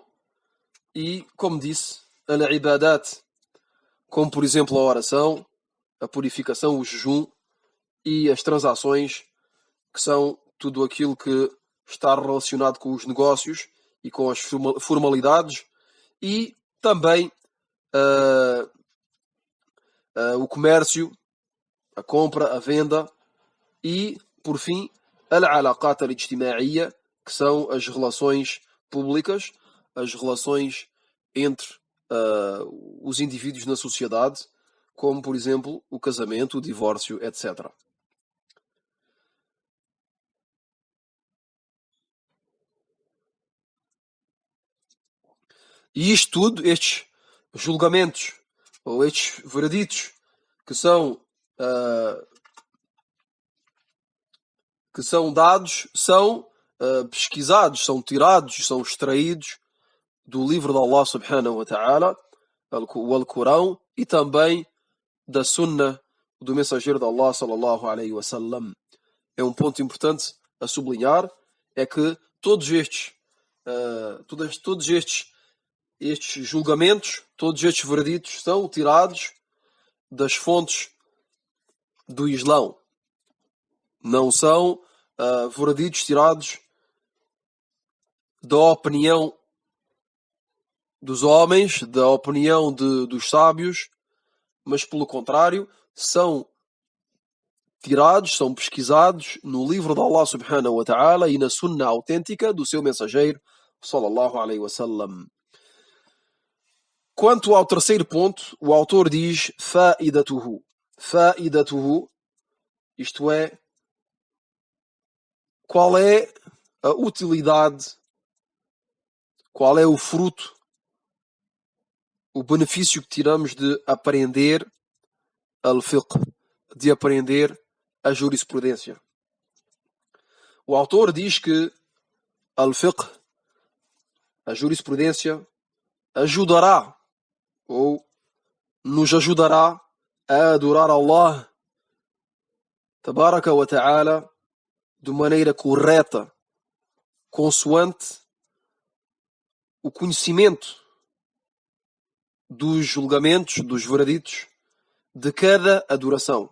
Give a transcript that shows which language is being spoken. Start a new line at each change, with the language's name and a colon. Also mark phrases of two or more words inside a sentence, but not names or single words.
Portuguese: E, como disse, al-ibadat, como por exemplo a oração, a purificação, o jejum e as transações, que são tudo aquilo que está relacionado com os negócios e com as formalidades, e também o comércio, a compra, a venda, e, por fim,
Arabic: العلاقات الاجتماعية,
Portuguese: que são as relações públicas, as relações entre os indivíduos na sociedade, como, por exemplo, o casamento, o divórcio, etc. E isto tudo, estes julgamentos, ou estes vereditos, que são dados, são pesquisados, são tirados, são extraídos do livro de Allah
Arabic: سبحانه وتعالى,
Portuguese: o Alcorão, e também da Sunnah do mensageiro de Allah
Arabic: صلى الله عليه وسلم.
Portuguese: É um ponto importante a sublinhar, é que todos estes julgamentos, todos estes vereditos são tirados das fontes do Islão. Não são vereditos tirados da opinião dos homens, da opinião dos sábios, mas pelo contrário, são tirados, são pesquisados no livro de Allah
Arabic: سبحانه وتعالى
Portuguese: e na sunnah autêntica do seu mensageiro
Arabic: صلى الله عليه وسلم.
Portuguese: Quanto ao terceiro ponto, o autor diz fa'idatuhu. Fa'idatuhu, isto é, qual é a utilidade, qual é o fruto, o benefício que tiramos de aprender al-fiqh, de aprender a jurisprudência. O autor diz que al-fiqh, a jurisprudência, ajudará ou nos ajudará a adorar Allah
Arabic: تبارك وتعالى
Portuguese: de maneira correta, consoante o conhecimento dos julgamentos, dos vereditos de cada adoração.